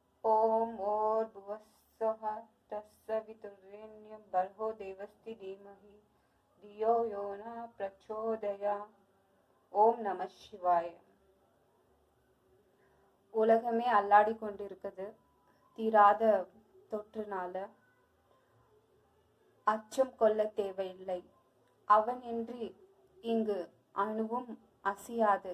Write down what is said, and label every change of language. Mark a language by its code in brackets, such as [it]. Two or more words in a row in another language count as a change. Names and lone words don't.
[sa] ओम भूर्भुवस्सुः तत्सवितुर्वरेण्यं भर्गो देवस्य धीमहि धियो यो न प्रचोदयात्. [ta] ஓம் நம சிவாய. உலகமே அல்லாடி கொண்டிருக்குது தீராத தொற்றுனால. அச்சம் கொள்ள தேவையில்லை. அவன் இன்றி இங்கு அணுவும் அசையாது.